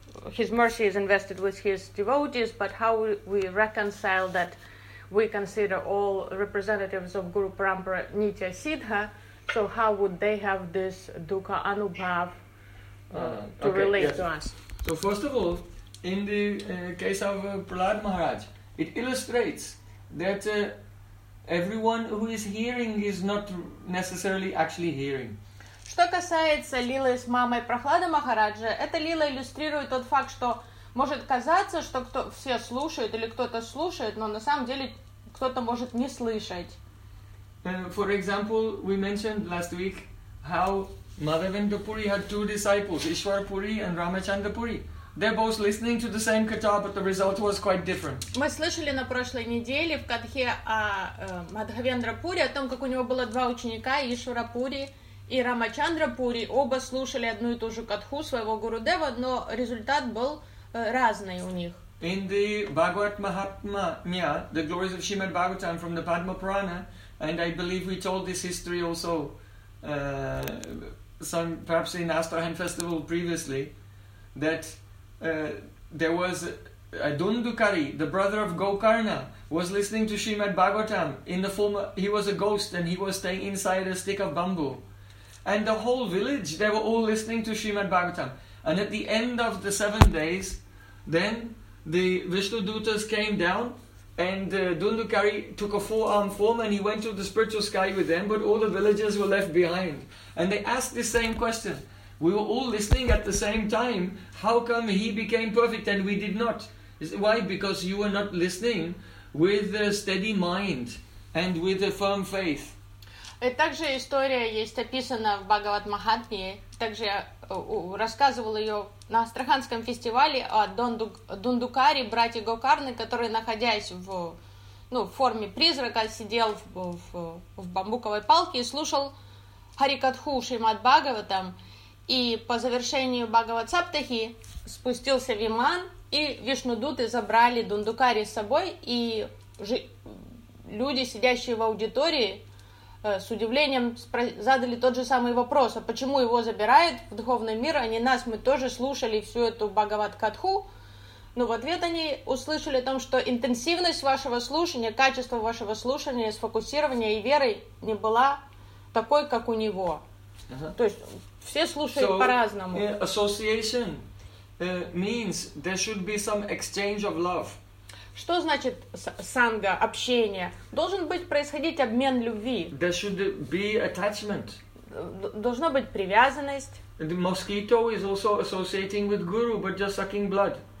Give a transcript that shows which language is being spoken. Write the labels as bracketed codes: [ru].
[en] His mercy is invested with his devotees, but how we reconcile that we consider all representatives of Guru Parampara Nitya Siddha, so how would they have this Dukkha Anubhav relate to us? So first of all, in the case of Prahlad Maharaj, it illustrates that everyone who is hearing is not necessarily actually hearing. [ru] Что касается лилы с мамой Прохлады Махараджа, эта лила иллюстрирует тот факт, что может казаться, что кто все слушают или кто-то слушает, но на самом деле кто-то может не слышать. [en] For example, we mentioned last week how Madhavendra Puri had two disciples, Ishwar Puri and Ramachandra Puri. They're both listening to the same katha, but the result was quite different. Мы слышали на прошлой неделе в катхе о Мадхавендра Пури, о том, как у него было два ученика, Ишвара Пури и Рамачандра Пури, оба слушали одну и ту же катху своего Гуру Дева, но результат был разный у них. In the Bhagavat Mahatmya, the glories of Srimad Bhagavatam from the Padma Purana, and I believe we told this history also perhaps in Astrahan Festival previously, that there was a Dundukari, the brother of Gokarna, was listening to Srimad Bhagavatam in the form of, he was a ghost and he was staying inside a stick of bamboo. And the whole village, they were all listening to Srimad Bhagavatam. And at the end of the 7 days, then the Vishnu Dutas came down and Dundukari took a four-armed form and he went to the spiritual sky with them, but all the villagers were left behind. And they asked the same question. We were all listening at the same time. How come he became perfect and we did not? Why? Because you were not listening with a steady mind and with a firm faith. [ru] И также история есть описана в Бхагават Махатме. Также я рассказывал ее на Астраханском фестивале о Дундукари, братья Гокарны, который, находясь в форме призрака, сидел в бамбуковой палке и слушал Харикатху Шримад Бхагаватам. И по завершению Бхагават Саптахи спустился Виман, и Вишнудуты забрали Дундукари с собой, и люди, сидящие в аудитории, с удивлением задали тот же самый вопрос, а почему его забирают в духовный мир, а не нас, мы тоже слушали всю эту Бхагават-катху. Но в ответ они услышали о том, что интенсивность вашего слушания, качество вашего слушания, сфокусирования и веры не была такой, как у него. Uh-huh. То есть все слушают по-разному. [en] Association means there should be some exchange of love. [ru] Что значит санга, общение? Должен быть происходить обмен любви. [en] There should be attachment. [ru] Должна быть привязанность. [en] The mosquito is also associating with guru, but just sucking blood.